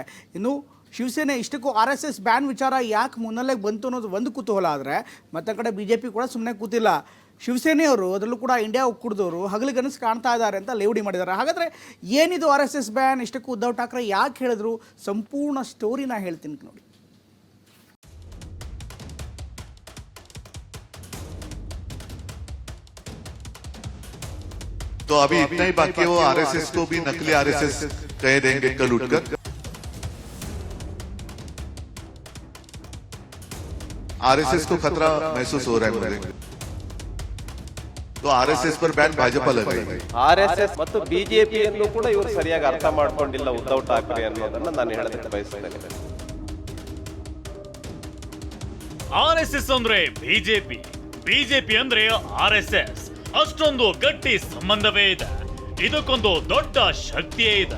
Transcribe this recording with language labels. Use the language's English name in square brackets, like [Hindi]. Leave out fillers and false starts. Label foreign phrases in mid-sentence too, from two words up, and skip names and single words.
[Kannada] ಇನ್ನು ಶಿವಸೇನೆ ಇಷ್ಟಕ್ಕೂ RSS ಬ್ಯಾನ್ ವಿಚಾರ ಯಾಕೆ ಮುನ್ನೆಲೆಗೆ ಬಂತು ಅನ್ನೋದು ಒಂದು ಕುತೂಹಲ. ಆದರೆ ಮತ್ತೆ ಕಡೆ ಬಿಜೆಪಿ ಕೂಡ ಸುಮ್ಮನೆ ಕೂತಿಲ್ಲ. ಶಿವಸೇನೆಯವರು ಅದರಲ್ಲೂ ಕೂಡ ಇಂಡಿಯಾ ಒಕ್ಕೂಟದವರು ಹಗಲಿಗನಸು ಕಾಣ್ತಾ ಇದ್ದಾರೆ ಅಂತ ಲೇವಡಿ ಮಾಡಿದ್ದಾರೆ. ಹಾಗಾದರೆ ಏನಿದು RSS ಬ್ಯಾನ್, ಇಷ್ಟಕ್ಕೂ ಉದ್ಧವ್ ಠಾಕ್ರೆ ಯಾಕೆ ಹೇಳಿದ್ರು, ಸಂಪೂರ್ಣ ಸ್ಟೋರಿನ ಹೇಳ್ತೀನಿ ನೋಡಿ. [Hindi] तो अभी इतना ही बाकी है, वो RSS को भी नकली RSS कह देंगे कल उठकर. RSS को खतरा महसूस हो रहा है मुझे. तो RSS पर बैन भाजपा लगाएगी. [Kannada] RSS ಮತ್ತು ಬಿಜೆಪಿಯನ್ನು ಕೂಡ ಇವರು ಸರಿಯಾಗಿ ಅರ್ಥ ಮಾಡ್ಕೊಂಡಿಲ್ಲ ಉದ್ಧವ್ ಠಾಕ್ರೆ ಅನ್ನೋದನ್ನ ನಾನು ಹೇಳೋದಕ್ಕೆ ಬಯಸ್ತೇನೆ. RSS ಅಂದ್ರೆ ಬಿಜೆಪಿ ಅಂದ್ರೆ RSS, ಅಷ್ಟೊಂದು ಗಟ್ಟಿ ಸಂಬಂಧವೇ ಇದೆ. ಇದಕ್ಕೊಂದು ದೊಡ್ಡ ಶಕ್ತಿಯೇ ಇದೆ.